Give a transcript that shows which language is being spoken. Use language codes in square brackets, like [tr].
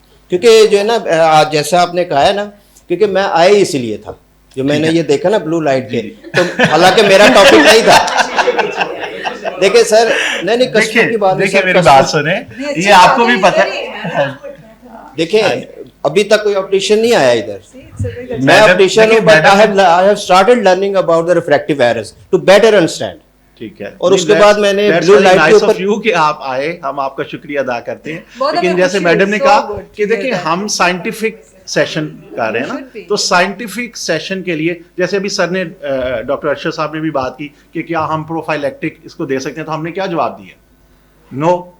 [ur] کیونکہ جو ہے نا جیسا آپ نے کہا ہے نا, کیونکہ میں آیا اسی لیے تھا, جو میں نے یہ دیکھا نا بلو لائٹ کے, تو حالانکہ میرا ٹاپک نہیں تھا. دیکھیں سر نہیں کسٹمر کی بات دیکھیں میری بات سنیں, یہ آپ کو بھی پتہ ہے. دیکھیں ابھی تک کوئی آپٹیشین نہیں آیا ادھر. میں آپٹیشین ہوں but [en] I have started learning about the refractive errors to better understand. [ur] ٹھیک ہے, اور اس کے بعد میں نے بلو لائٹ کے اوپر کہ آپ آئے, ہم آپ کا شکریہ ادا کرتے ہیں. لیکن جیسے میڈم نے کہا کہ دیکھیں ہم سائنٹیفک سیشن کر رہے ہیں نا, تو سائنٹیفک سیشن کے لیے جیسے ابھی سر نے ڈاکٹر ارشد صاحب نے بھی بات کی کہ کیا ہم پروفائلیکٹک اس کو دے سکتے ہیں, تو ہم نے کیا جواب دیا؟ نو.